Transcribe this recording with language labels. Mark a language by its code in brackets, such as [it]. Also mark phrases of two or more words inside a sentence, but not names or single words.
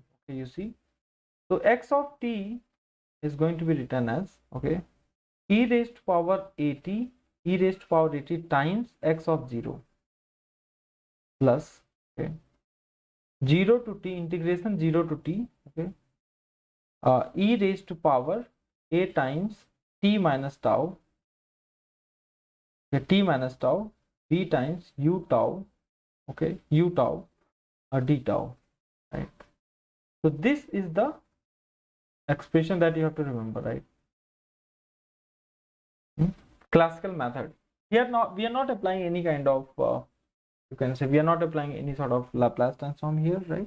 [en] Okay, you see, so x of t is going to be written as, okay, e raised to power at times x of 0 plus, okay, 0 to t, integration 0 to t, okay, e raised to power a times t minus tau, okay, t minus tau, b times u tau, okay, u tau, d tau, right? So this is the expression that you have to remember, right? Classical method. We are not applying any kind of, you can say we are not applying any sort of Laplace transform here, right?